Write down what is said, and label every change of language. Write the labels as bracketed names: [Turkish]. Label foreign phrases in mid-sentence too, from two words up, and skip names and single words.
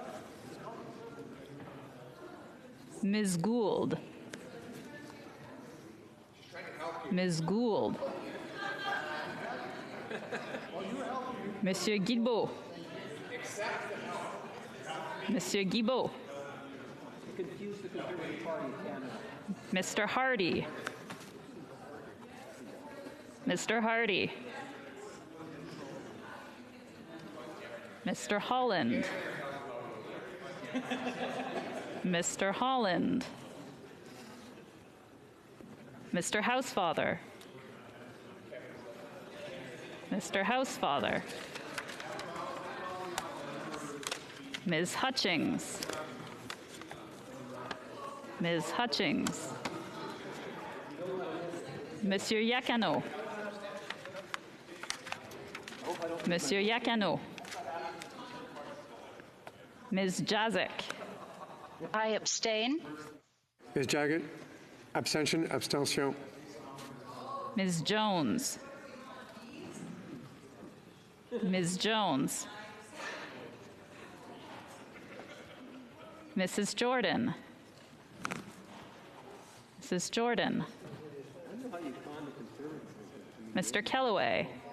[English] Ms. Gould. Ms. Gould. Monsieur Guilbeault. Monsieur Guilbeault. Mr. Hardy. Mr. Hardy. Mr. Holland. Mr. Holland. Mr. Housefather. Mr. Housefather. Ms. Hutchings. Ms. Hutchings. Monsieur Yakano. Monsieur Yakano. Ms. Jazik. I abstain. Ms. Jaggett, abstention, abstention. Ms. Jones. Ms. Jones. Mrs. Jordan. Mrs. Jordan. Mr. Kellaway.